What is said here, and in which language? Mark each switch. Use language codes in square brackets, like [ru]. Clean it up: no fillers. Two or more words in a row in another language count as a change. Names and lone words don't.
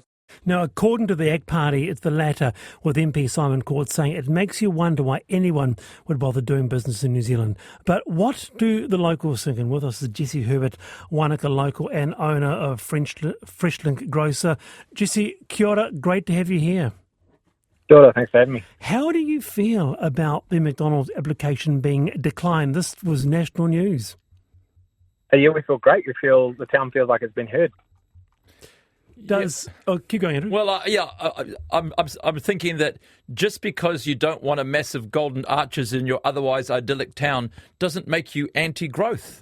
[en] Now, according to the ACT Party, it's the latter, with MP Simon Court saying it makes you wonder why anyone would bother doing business in New Zealand. But what do the locals think? And with us is Jesse Herbert, Wanaka local and owner of Freshlink Grocer. Jesse, [mi] kia ora, [en] great to have you here. [mi] Kia ora, [en] thanks for having me. How do you feel about the McDonald's application being declined? This was national news. Yeah, we feel great. The town feels like it's been heard. Keep going, Andrew. Well, I'm thinking that just because you don't want a massive golden arches in your otherwise idyllic town doesn't make you anti-growth.